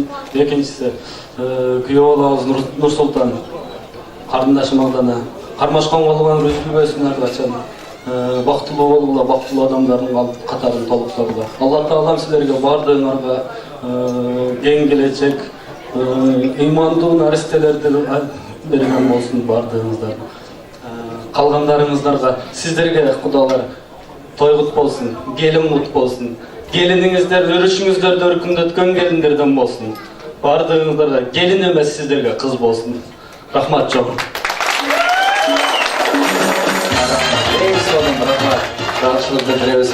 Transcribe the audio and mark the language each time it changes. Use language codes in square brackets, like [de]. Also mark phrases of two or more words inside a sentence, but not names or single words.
[ky] Экинчиси күйөө балабыз Нурсултан карындашым алдана кармашкан болгон үзүлбөсүн ар качан. Бактылуу болгула, бактылуу адамдардын катарын толуктогула. Алла Таалам силерге бардыгыңарга кең келечек, ыймандуу наристелерди берген болсун бардыгыңыздардын. [kk] Қалғандарыңыздарга сіздерге құдалар тойғут болсын, келін құт болсын. Келініңіздер өрішіңіздерді өркіндеткен келіндерден болсын. Бардығыңыздарда келін емес сіздерге қыз болсын. Рахмат жоғын. Рахмат білдіреміз.